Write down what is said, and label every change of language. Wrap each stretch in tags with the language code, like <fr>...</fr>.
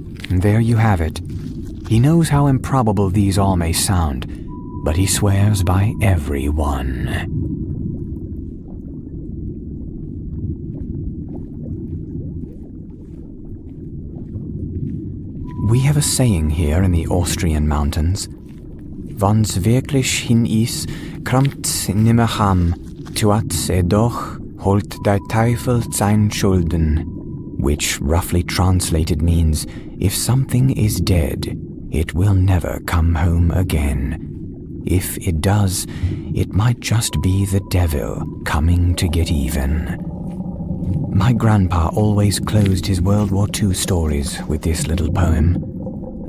<en>There you have it. He knows how improbable these all may sound, but he swears by every one. We have a saying here in the Austrian mountains.</en> <de>Wann's wirklich hin is, krammt's nimmer ham, tuat's doch, holt der Teufel sein Schulden.</de> <en>Which roughly translated means, if something is dead, it will never come home again. If it does, it might just be the devil coming to get even. My grandpa always closed his World War II stories with this little poem.</en>